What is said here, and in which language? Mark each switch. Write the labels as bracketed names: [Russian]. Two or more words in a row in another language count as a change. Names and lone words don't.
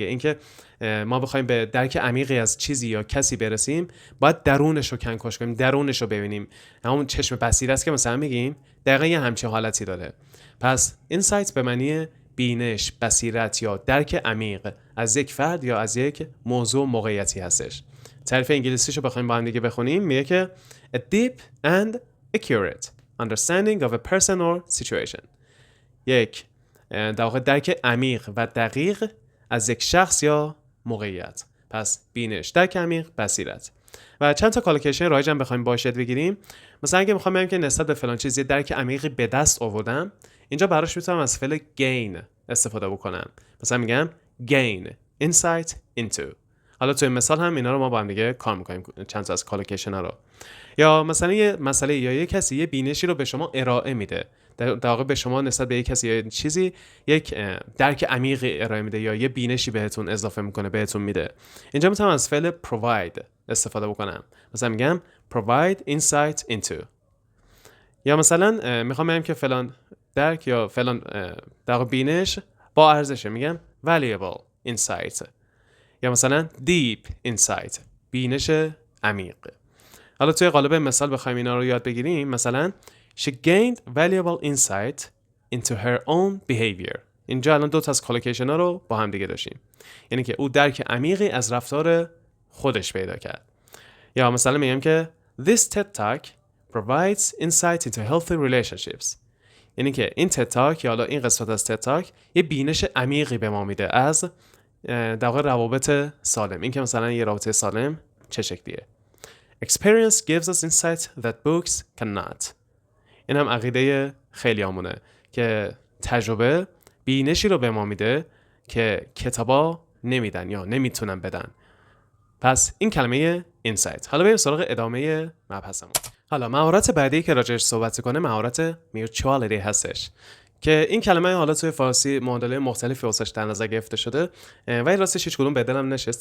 [Persian] اینکه ما بخوایم به درک عمیقی از چیزی یا کسی برسیم، باید درونش رو کنکاش کنیم، درونش رو ببینیم. همون چشم بصیرت است که مثلا میگیم، دقیقاً یه همچین حالتی داره. پس اینسایت به معنی بینش، بصیرت یا درک عمیق از یک فرد یا از یک موضوع موقعیتی هستش. تعریف انگلیسیشو بخوایم با هم دیگه بخونیم، میگه که [English] a deep and accurate understanding of a person or situation. [Persian] یک در واقع درک عمیق و دقیق از یک شخص یا موقعیت. پس بینش، درک عمیق، بصیرت. و چند تا کالوکیشن رایج هم بخوایم باش یاد بگیریم. مثلا اگه میخوام بگم که نسبت به فلان چیز یه درک عمیقی به دست آوردم، اینجا براش میتونم از فعل gain استفاده بکنم. مثلا میگم [English] gain insight into. [Persian] حالا توی مثال هم اینا رو ما با هم دیگه کار میکنیم، چند تا از کالوکیشن ها رو. یا مثلا یه مسئله یا یه کسی یه بینشی رو به شما ارائه میده، در واقع به شما نسبت به یه کسی یا چیزی یک درک عمیقی ارائه میده یا یه بینشی بهتون اضافه میکنه، بهتون میده. اینجا میتونم از فعل provide استفاده بکنم. مثلا میگم [English] provide insight into. [Persian] یا مثلا میخوام بگم که فلان درک یا فلان در واقع بینش با ارزشه، میگم [English] valuable insight. [Persian] یا مثلا [English] deep insight، [Persian] بینش عمیق. حالا توی قالب مثال بخوایم اینا رو یاد بگیریم، مثلا [English] she gained valuable insight into her own behavior. [Persian] اینجا الان دو تا از کالوکیشن ها رو با هم دیگه داشتیم، یعنی که او درک عمیقی از رفتار خودش پیدا کرد. یا مثلا میگم که [English] this TED Talk provides insight into healthy relationships. [Persian] یعنی که این TED Talk یا حالا این قسمت از TED Talk یه بینش عمیقی به ما میده از در واقع روابط سالم، این که مثلا یه رابطه سالم چه شکلیه. [English] Experience gives us insight that books cannot. [Persian] این هم عقیده خیلی همونه که تجربه بینشی رو به ما میده که کتابا نمیدن یا نمیتونن بدن. پس این کلمه insight. حالا بریم سراغ ادامه مبحثمون. حالا مهارت بعدی که راجعش صحبت کنه مهارت mutuality هستش که این کلمه حالا توی فارسی معادله مختلفی واسش در نظر گرفته شده، ولی راستش هیچ کدوم به دلم نشست.